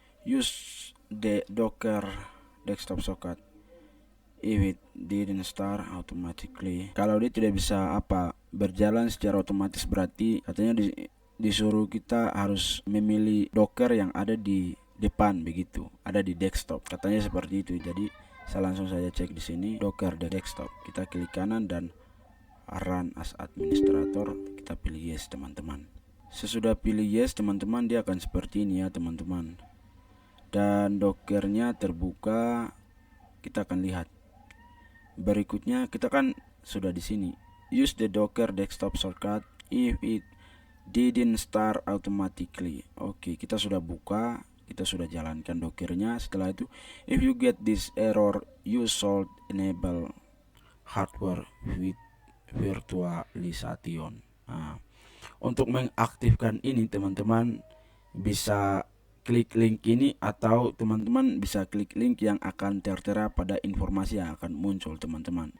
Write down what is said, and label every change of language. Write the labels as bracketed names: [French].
[English] Use the Docker desktop socket if it didn't start automatically. [Indonesian] Kalau dia tidak bisa berjalan secara otomatis, berarti katanya disuruh kita harus memilih Docker yang ada di depan begitu, ada di desktop katanya seperti itu. Jadi saya langsung saja cek di sini Docker di desktop. Kita klik kanan dan run as administrator, kita pilih yes teman-teman. Sesudah pilih yes teman-teman, dia akan seperti ini ya teman-teman. dan Dockernya terbuka. Kita akan lihat. Berikutnya kita kan sudah di sini. [English] Use the Docker desktop shortcut if it didn't start automatically. [Indonesian] Oke, kita sudah buka, kita sudah jalankan Dockernya. Setelah itu, [English] if you get this error, you should enable hardware with virtualization. [Indonesian] Nah, untuk mengaktifkan ini teman-teman bisa klik link ini, atau teman-teman bisa klik link yang akan tertera pada informasi yang akan muncul teman-teman.